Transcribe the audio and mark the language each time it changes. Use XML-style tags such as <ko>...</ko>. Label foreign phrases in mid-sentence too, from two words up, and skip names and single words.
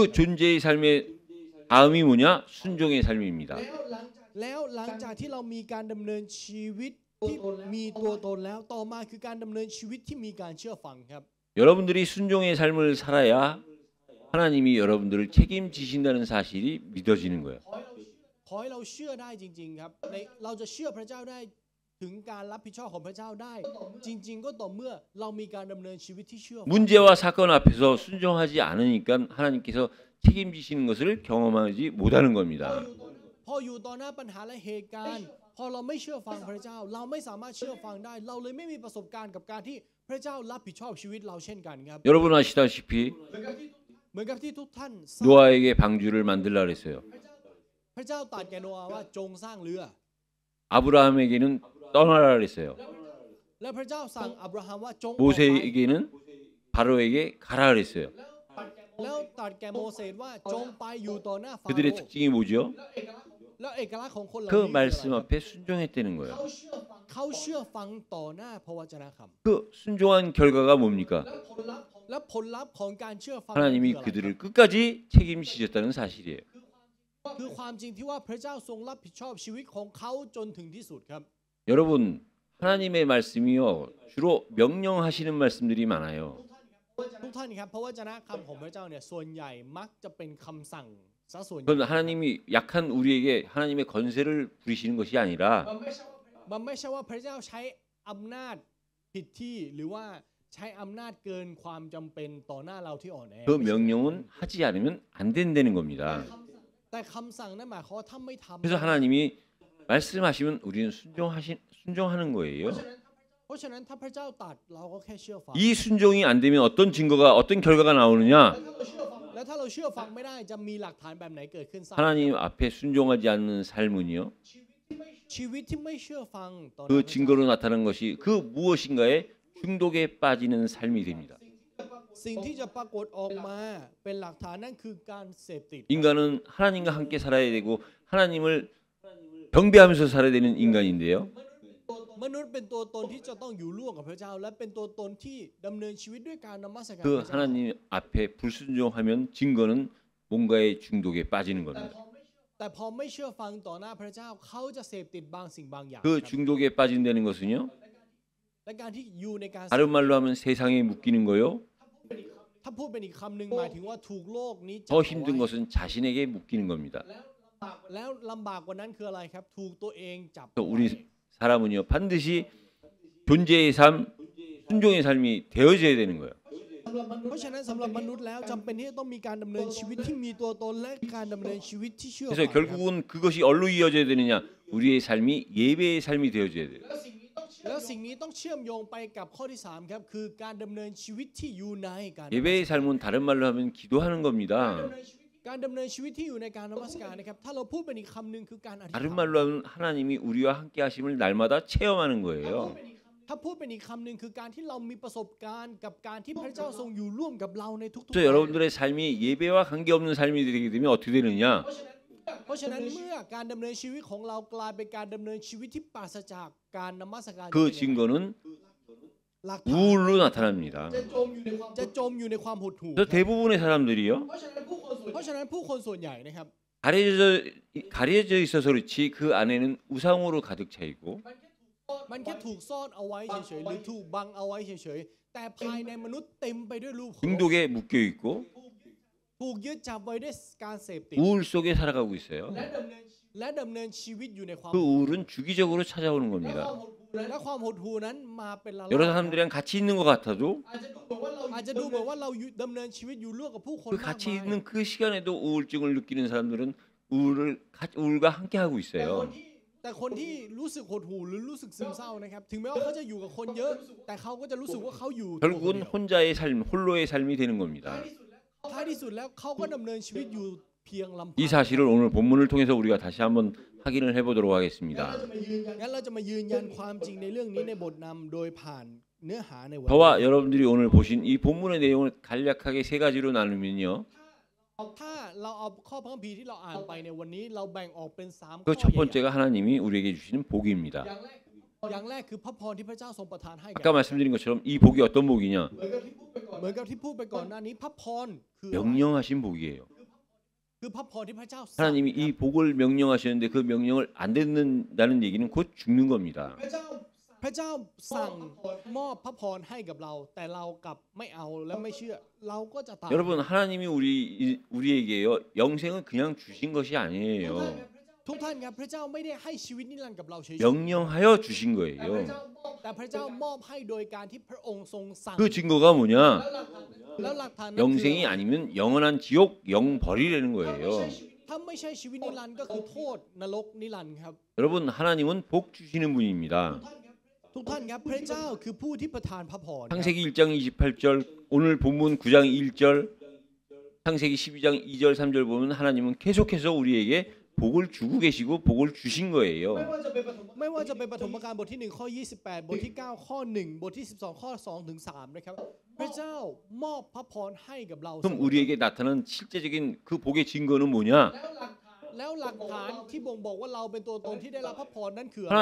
<ko>그 존재의 삶의 다음이 뭐냐? 순종의 삶입니다.</ko> <th>แล้วหลังจากที่เรามีการดำเนินชีวิตที่มีตัวตนแล้วต่อมาคือการดำเนินชีวิตที่มีการเชื่อฟังครับ</th> <ko>여러분들이 순종의 삶을 살아야 하나님이 여러분들을 책임지신다는 사실이 믿어지는 거예요.</ko> <th>ขอให้เราเชื่อได้จริงๆครับเราจะเชื่อพระเจ้าได้ถึงการรับผิดชอบของพระเจ้าได้ จริงๆก็ต่อเมื่อเรามีการดำเนินชีวิตที่เชื่อ</th> <ko>문제와 사건 앞에서 순종하지 않으니까 하나님께서 책임지시는 것을 경험하지 못하는 겁니다.</ko> <th>พออยู่ต่อหน้าปัญหาและเหตุการณ์พอเราไม่เชื่อฟังพระเจ้าเราไม่สามารถเชื่อฟังได้ เราเลยไม่มีประสบการณ์กับการที่พระเจ้ารับผิดชอบชีวิตเราเช่นกันครับ</th> <ko>여러분 아시다시피</ko> <th>เหมือนกับที่ทุกท่าน</th> <ko>노아에게 방주를 만들라 그랬어요.</ko> <th>พระเจ้าตรัสแก่โนอาห์ว่าจงสร้างเรือ</th> <ko>아브라함에게는 떠나라 그랬어요.</ko> <th>และพระเจ้าสั่งอับราฮัมว่าจงออกไป</th> <ko>모세에게는 바로에게 가라 그랬어요.</ko> <th>แล้วตรัสแก่โมเสสว่าจงไปอยู่ต่อหน้าฟาโร</th> <ko>그들의</ko> <th>ห์</th> <ko>특징이 뭐죠?</ko> <th>แล้วเอกลักษณ์ของคนเหล่า</th> <ko>그</ko> <th>นี้คืออะไร</th> <ko>말씀 앞에 순종했다는 거예요.</ko> <th>เขาเชื่อฟังต่อหน้าพระวจนะคำ</th> <ko>그 순종한 결과가 뭡니까?</ko> <th>และผลลัพธ์ของการเชื่อฟัง</th> <ko>하나님이</ko> <th>คืออะไร</th> <ko>그들을 끝까지 책임지셨다는 사실이에요.</ko> <th>คือความจริงที่ว่าพระเจ้าทรงรับผิดชอบชีวิตของเขาจนถึงที่สุดครับ</th> <ko>여러분 하나님의 말씀이요 주로 명령하시는 말씀들이 많아요.</ko> <th>ทุกท่านครับพระวจนะคำของพระเจ้าเนี่ยส่วนใหญ่มักจะเป็นคำสั่งซะส่วนใหญ่</th> <ko>그건 하나님이 약한 우리에게 하나님의 건세를 부리시는 것이 아니라</ko> <th>มันไม่ใช่ว่าพระเจ้าใช้อำนาจผิดที่หรือว่าใช้อำนาจเกินความจำเป็นต่อหน้าเราที่อ่อนแอ</th> <ko>그 명령은 하지 않으면 안 된다는 겁니다.</ko> <th>แต่คำสั่งนั้นหมายความว่าถ้าไม่ทำ</th> <ko>그래서 하나님이 말씀하시면 우리는 순종하는 거예요.</ko> <th>เพราะฉะนั้นถ้าพระเจ้าตรัสเราก็แค่เชื่อฟัง</th> <ko>이 순종이 안 되면 어떤 결과가 나오느냐?</ko> <th>แล้วถ้าเราเชื่อฟังไม่ได้จะมีหลักฐานแบบไหนเกิดขึ้นทราบ</th> <ko>하나님 앞에 순종하지 않는 삶은요.</ko> <th>ชีวิตที่ไม่เชื่อฟังต่อหน้า</th> <ko>그</ko> <th>พระเจ้า</th> <ko>증거로 나타난 것이 그 무엇인가에 중독에 빠지는 삶이 됩니다.</ko> <th>สิ่งที่จะปรากฏออกมาเป็นหลักฐานนั่นคือการเสพติด</th> <ko>인간은 하나님과 함께 살아야 되고 하나님을 경배하면서 살아야 되는 인간인데요.</ko> <th>มนุษย์เป็นตัวตนที่จะต้องอยู่ร่วมกับพระเจ้า และเป็นตัวตนที่ดำเนินชีวิตด้วยการนมัสการ</th> <ko>그</ko> <th>พระเจ้า</th> <ko>하나님 앞에 불순종하면 증거는 뭔가의 중독에 빠지는 겁니다.</ko> <th>แต่พอไม่เชื่อฟังต่อหน้าพระเจ้าเขาจะเสพติดบางสิ่งบางอย่าง</th> <ko>그 중독에 빠진다는 것은요.</ko> <th>และการที่อยู่ในการ</th> <ko>다른 말로 하면 세상에 묶이는 거요.</ko> <th>ถ้าพูดเป็นอีกคำหนึ่งหมายถึงว่าถูกโลกนี้จับ</th> <ko>더</ko> <th>เอา</th> <ko>힘든</ko> <th>ไว้</th> <ko>것은 자신에게 묶이는 겁니다.</ko> <th>แล้วลำบากกว่านั้นคืออะไรครับถูกตัวเองจับ</th> <ko>또</ko> <th>เอาไว้</th> <ko>우리 사람은요 반드시 존재의 삶, 순종의 삶이 되어져야 되는 거예요.</ko> <th>เพราะฉะนั้นสำหรับมนุษย์แล้วจำเป็นที่จะต้องมีการดำเนินชีวิตที่มีตัวตนและการดำเนินชีวิตที่เชื่อฟั</th> <ko>그래서</ko> <th>งครับ</th> <ko>결국은 그것이 어디로 이어져야 되느냐? 우리의 삶이 예배의 삶이 되어져야 돼요.</ko> <th>แล้วสิ่งนี้ต้องเชื่อมโยงไปกับข้อที่3ครับคือการดำเนินชีวิตที่อยู่ในการ</th> <ko>예배의 삶은 다른 말로 하면 기도하는 겁니다.</ko> <th>การดำเนินชีวิตที่อยู่ในการนมัสการนะครับถ้าเราพูดเป็นอีกคำหนึ่งคือการอธิษ</th> <ko>다른</ko> <th>ฐาน</th> <ko>말로 하면 하나님이 우리와 함께 하심을 날마다 체험하는 거예요.</ko> <th>ถ้าพูดเป็นอีกคำหนึ่งคือการที่เรามีประสบการณ์กับการที่พระเจ้าทรงอยู่ร่วมกับเราในทุกๆ</th> <ko>그래서 여러분들의 삶이 예배와 관계없는 삶이 되게 되면 어떻게 되느냐?</ko> <th>เพราะฉะนั้นเมื่อการดำเนินชีวิตของเรากลายเป็นการดำเนินชีวิตที่ปราศจากการนมัสการ</th> <ko>그 증거는</ko> <th>หลักฐาน</th> <ko>우울로 나타납니다.</ko> <th>จะจมอยู่ในความหดหู่</th> <ko>그래서 대부분의 사람들이요</ko> <th>เพราะฉะนั้นผู้คนส่วนใหญ่นะครับ</th> <ko>가려져 있어서 그렇지 그 안에는 우상으로 가득 차 있고</ko> <th>มันแค่ถูกซ่อนเอาไว้เฉยๆหรือถูกบังเอาไว้เฉยๆแต่ภายในมนุษย์เต็มไปด้วยรูป</th> <ko>중독에 묶여 있고</ko> <th>ถูกยึดจับไว้ด้วยการเสพติด</th> <ko>우울 속에 살아가고 있어요.</ko> <th>และดำเนินชีวิตอยู่ในความ</th> <ko>그 우울은 주기적으로 찾아오는 겁니다.</ko> <th>และความหดหู่นั้นมาเป็นละล</th> <ko>여러</ko> <th>อก</th> <ko>사람들이랑 같이 있는 것 같아도</ko> <th>อาจจะดูเหมือนว่าเราดำเนินชีวิตอยู่ร่วมกับผู้คน</th> <ko>그</ko> <th>มาก</th> <ko>같이</ko> <th>มาย</th> <ko>있는 그 시간에도 우울증을 느끼는 사람들은 우울과 함께 하고 있어요.</ko> <th>แต่คนที่รู้สึกหดหู่หรือรู้สึกซึมเศร้านะครับถึงแม้ว่าเขาจะอยู่กับคนเยอะ แต่เขาก็จะรู้สึกว่าเขาอยู่ตัวคน</th> <ko>결국은</ko> <th>เดียว</th> <ko>혼자의 삶, 홀로의 삶이 되는 겁니다.</ko> <th>ท้ายที่สุดแล้วเขาก็ดำเนินชีวิตอยู่เพียงลำพั</th> <ko>이 사실을 오늘 본문을 통해서 우리가 다시 한번 확인을 해보도록 하겠습니다.</ko> <th>งั้นเราจะมายืนยันความจริงในเรื่องนี้ในบทนำโดยผ่านเนื้อหาในวัน</th> <ko>저와 여러분들이 오늘 보신 이 본문의 내용을 간략하게 세 가지로 나누면요.</ko> <th>ถ้าเราเอาข้อพระคัมภีร์ที่เราอ่านไปในวันนี้เราแบ่งออกเป็น3</th> <ko>그</ko> <th>ข้อ</th> <ko>첫</ko> <th>ใหญ่</th> <ko>번째가 하나님이 우리에게 주시는 복입니다.</ko> <th>ๆอย่างแรกคือพระพรที่พระเจ้าทรงประทานให้แก่</th> <ko>아까 말씀드린 것처럼 이 복이 어떤 복이냐?</ko> <th>เหมือนกับที่พูดไปก่อนหน้านี้พระพรคือ</th> <ko>명령하신 복이에요.</ko> <th>คือพระพรที่พระเจ้าสั่ง</th> <ko>하나님이 이 복을 명령하셨는데 그 명령을 안 듣는다는 얘기는 곧 죽는 겁니다.</ko> <th>พระเจ้าสั่งมอบพระพรให้กับเรา แต่เรากลับไม่เอาและไม่เชื่อเราก็จะตาย</th> <ko>여러분 하나님이 우리에게요 영생은 그냥 주신 것이 아니에요.</ko> <th>ทุกท่านครับพระเจ้าไม่ได้ให้ชีวิตนิรันดร์กับเราเฉย</th> <ko>명령하여 주신 거예요.</ko> <th>ๆแต่พระเจ้ามอบให้โดยการที่พระองค์ทรงสั่ง</th> <ko>그 증거가 뭐냐?</ko> <th>แล้วหลักฐานนั้นคือ</th> <ko>영생이 아니면 영원한 지옥 영벌이라는 거예요.</ko> <th>ถ้าไม่ใช่ชีวิตนิรันดร์ก็คือโทษนรกนิรันดร์ครับ</th> <ko>여러분 하나님은 복 주시는 분입니다.</ko> <th>ทุกท่านครับพระเจ้าคือผู้ที่ประทานพระพรครับ</th> <ko>창세기 1장 28절 오늘 본문 9장 1절 창세기 12장 2절 3절 보면 하나님은 계속해서 우리에게 복을 주고 계시고 복을 주신 거예요.</ko> <th>ไม่ว่าจะเป็นปฐมกาลบทที่1ข้อ28บทที่9ข้อ1บทที่12ข้อ2ถึง3นะครับพระเจ้ามอบพระพรให้กับเรา</th> <ko>그럼 우리에게 나타난 실제적인 그 복의 증거는 뭐냐?</ko> <th>แล้วหลักฐานที่บ่งบอกว่าเราเป็นตัวตนที่ได้รับพระพรนั้นคืออะไร</th>